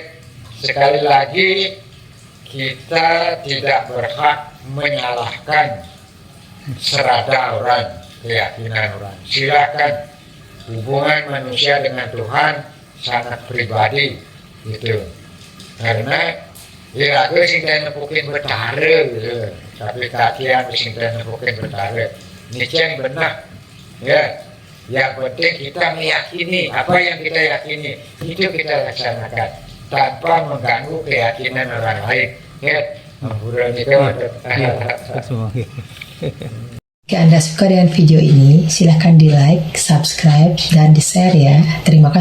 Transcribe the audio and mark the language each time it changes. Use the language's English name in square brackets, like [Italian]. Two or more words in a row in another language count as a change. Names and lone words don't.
[Indonesian] Sekali lagi kita tidak berhak menyalahkan serada orang, keyakinan orang. Silakan, hubungan manusia dengan Tuhan sangat pribadi gitu. Karena ya [Balinese] aku sing nepukin betara [Indonesian] gitu, tapi [Balinese] kakian sing nepukin betara. [Indonesian] Ini benar ya. Yang penting kita meyakini apa yang kita yakini, itu kita laksanakan tanpa mengganggu keyakinan orang lain ya. Jika Anda suka dengan video ini, silahkan di like, subscribe, dan di share ya.